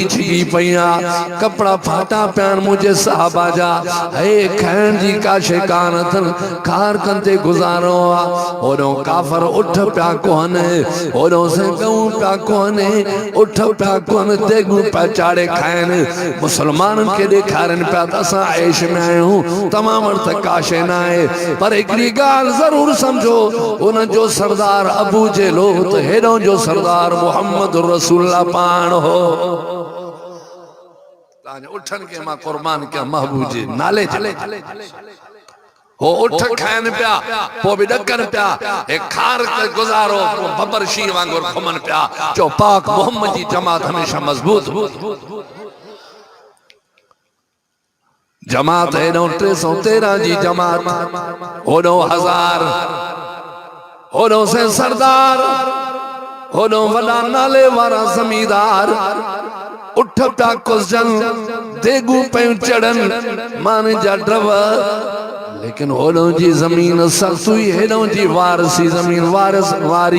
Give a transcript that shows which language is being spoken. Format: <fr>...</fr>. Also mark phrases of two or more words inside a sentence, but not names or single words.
<sd>छिगी पई आहे कपिड़ा फाटा पिया आहिनि मुंहिंजे सहाबा जा हे खाइण जी का शइ कान अथनि कार कंदे गुज़ारो आहे होॾो काफ़र उठ पिया कोन्हे होॾो से गऊं पिया कोन्हे उठ पिया कोन देगूं पिया चाढ़े खाइनि मुसलमाननि खे ॾेखारनि पिया त असां ऐश में आहियूं तव्हां वटि त का शइ न आहे पर हिकिड़ी ॻाल्हि ज़रूर समझो उन जो सरदार अबू जेलो त हेॾो जो सरदार मोहम्मद रसूलुल्लाह पाण हो तव्हांजे उठनि खे मां क़ुर्बान कयां महबूब जे नाले चले हो उठ खाइनि पिया पोइ बि ॾकनि पिया हे खार गुज़ारो बबर शींहं वांगुरु घुमनि पिया चो पाक मोहम्मद जी जमात हमेशा मज़बूत जमात हेॾो 313 जी जमात होॾो 1000 होॾो से सरदार होॾो वॾा नाले वारा ज़मींदार उठ पिया कुसजन देगूं पियूं चढ़नि माने जा ड्रव लेकिन होॾो जी ज़मीन सख़्त हुई हेॾो जी वारसी ज़मीन वारिस वारी</sd>